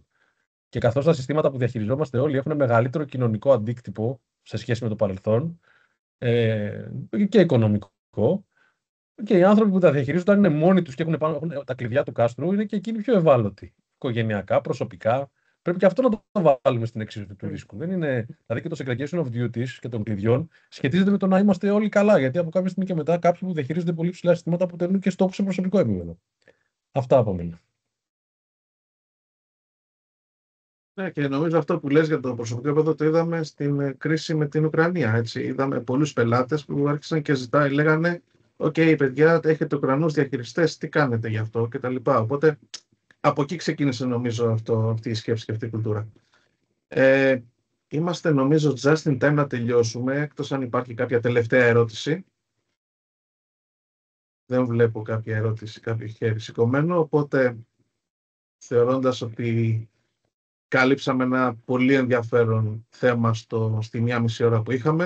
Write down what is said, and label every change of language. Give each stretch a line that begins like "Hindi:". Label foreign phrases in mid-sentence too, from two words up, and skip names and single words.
Greek: Και καθώς τα συστήματα που διαχειριζόμαστε όλοι έχουν μεγαλύτερο κοινωνικό αντίκτυπο σε σχέση με το παρελθόν και οικονομικό, και οι άνθρωποι που τα διαχειρίζονται, αν είναι μόνοι τους και έχουν τα κλειδιά του κάστρου, είναι και εκείνοι πιο ευάλωτοι. Οικογενειακά, προσωπικά. Πρέπει και αυτό να το βάλουμε στην εξίσωση του ρίσκου. Δεν είναι, δηλαδή και το
English: segregation of duties
Greek: και των κλειδιών σχετίζεται με το να είμαστε όλοι καλά. Γιατί από κάποια στιγμή και μετά κάποιοι που διαχειρίζονται πολύ ψηλά συστήματα αποτελούν και στόχους σε προσωπικό επίπεδο. Αυτά από μένα. Ναι, και νομίζω αυτό που λες για το προσωπικό επίπεδο το είδαμε στην κρίση με την Ουκρανία. Έτσι. Είδαμε πολλούς πελάτες που άρχισαν και λέγανε «ΟΚ, παιδιά, έχετε Ουκρανούς διαχειριστές, τι κάνετε γι' αυτό» κτλ. Οπότε από εκεί ξεκίνησε νομίζω αυτή η σκέψη και αυτή η κουλτούρα. Είμαστε νομίζω
English: just in time
Greek: να τελειώσουμε, εκτός αν υπάρχει κάποια τελευταία ερώτηση. Δεν βλέπω κάποια ερώτηση, κάποιο χέρι σηκωμένο, οπότε θεωρώντας ότι κάλυψαμε ένα πολύ ενδιαφέρον θέμα στη 1,5 ώρα που είχαμε.